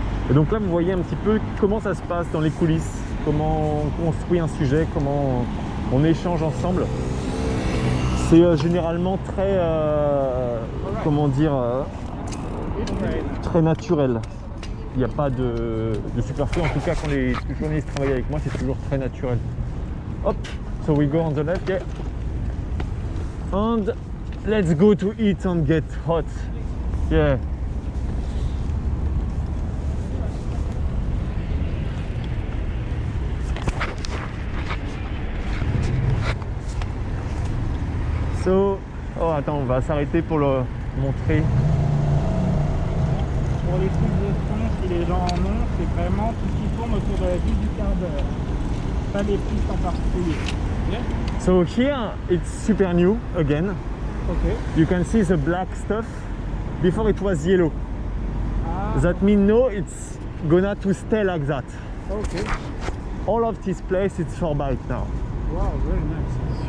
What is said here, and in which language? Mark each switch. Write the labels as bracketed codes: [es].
[fr] Et donc là vous voyez un petit peu comment ça se passe dans les coulisses, comment on construit un sujet, comment on échange ensemble. C'est généralement très, comment dire, très naturel. Il n'y a pas de superflu, en tout cas quand les journalistes travaillent avec moi, c'est toujours très naturel. [en] Hop, so we go on the left, yeah. And let's go to eat and get hot. Yeah. [fr] So, oh attends, on va s'arrêter pour le montrer. Pour les trucs de son, si les gens en ont, c'est vraiment tout ce qui tourne autour de la vie du quart d'heure. Pas des pistes en particulier. [en] Yeah. So here it's super new again. Okay. You can see the black stuff. Before it was yellow. Ah, That means no, it's gonna to stay like that. Okay. All of this place it's for bike now. Wow, very nice.